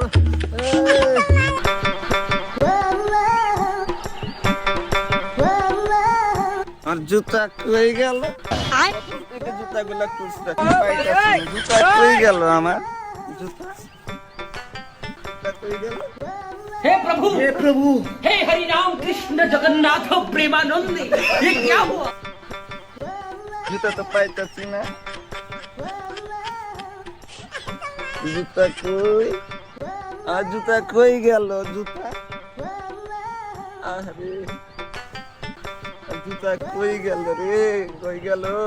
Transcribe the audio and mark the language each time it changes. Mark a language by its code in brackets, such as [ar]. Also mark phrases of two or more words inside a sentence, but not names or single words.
[bn] এই আর জুতা কই গেল? জুতা গুলা খুঁজতে পাইতাছি, জুতা কই গেল আমার? জুতা কই গেল? [hi] हे प्रभु हे हरि राम कृष्ण जगन्नाथ प्रेमानंद, ये क्या हुआ? [bn] জুতা তো পাইতাছি না। জুতা কই? আর জুতা কই গেল? জুতা আরে জুতা কই গেল রে, কই গেল?